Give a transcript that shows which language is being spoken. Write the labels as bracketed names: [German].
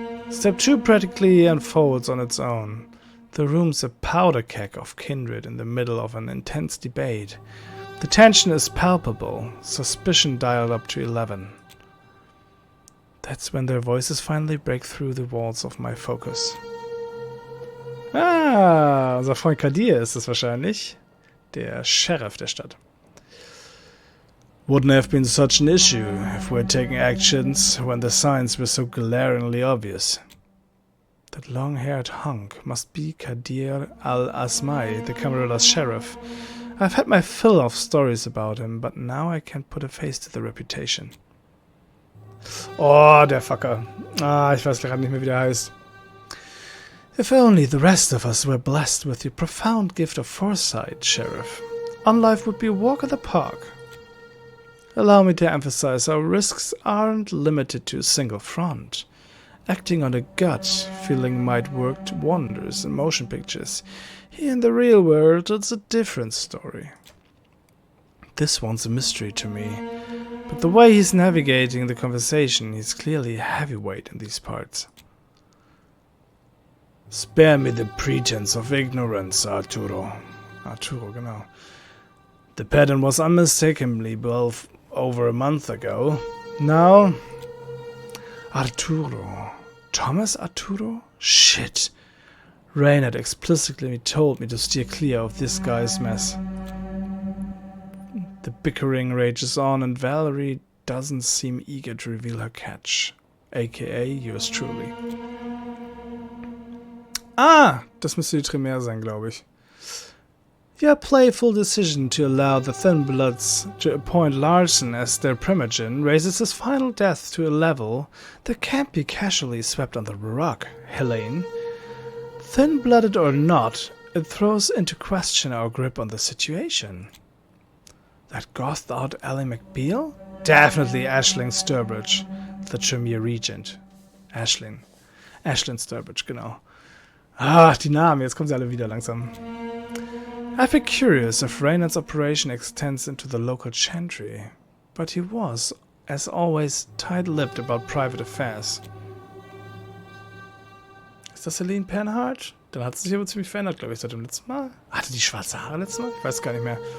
[English] Step 2 practically unfolds on its own. The room's a powder keg of kindred in the middle of an intense debate. The tension is palpable, suspicion dialed up to 11. That's when their voices finally break through the walls of my focus. [German] Ah, unser Freund Kadir ist es wahrscheinlich. Der Sheriff der Stadt. [English] Wouldn't have been such an issue if we'd taken actions when the signs were so glaringly obvious. That long-haired hunk must be Kadir al-Asmai, the Camarella's sheriff. I've had my fill of stories about him, but now I can put a face to the reputation. [German] Oh, der Fucker. Ah, ich weiß gerade nicht mehr, wie der heißt. [English] If only the rest of us were blessed with the profound gift of foresight, Sheriff. On life would be a walk in the park. Allow me to emphasize our risks aren't limited to a single front. Acting on a gut feeling might work wonders in motion pictures. Here in the real world, it's a different story. This one's a mystery to me. But the way he's navigating the conversation, he's clearly a heavyweight in these parts. Spare me the pretense of ignorance, Arturo. Arturo, [German] genau. [English] The pattern was unmistakably built over a month ago. Now, Arturo. Thomas Arturo? Shit. Rain had explicitly told me to steer clear of this guy's mess. The bickering rages on and Valerie doesn't seem eager to reveal her catch. AKA yours truly. [German] Ah, das müsste die Tremere sein, glaube ich. [English] Your playful decision to allow the Thin Bloods to appoint Larson as their primogen raises his final death to a level that can't be casually swept under the rug, Helene. Thin-blooded or not, it throws into question our grip on the situation. That gothed out Ally McBeal? Definitely Aisling Sturbridge, the Tremere Regent. [German] Aisling Sturbridge, genau. Ach, die Namen, jetzt kommen sie alle wieder langsam. [English] I'd be curious if Raynard's operation extends into the local chantry, but he was, as always, tight-lipped about private affairs. [German] Ist das Helene Panhard? Dann hat sie sich aber ziemlich verändert, glaube ich, seit dem letzten Mal. Hatte die schwarze Haare letztes Mal? Ich weiß gar nicht mehr.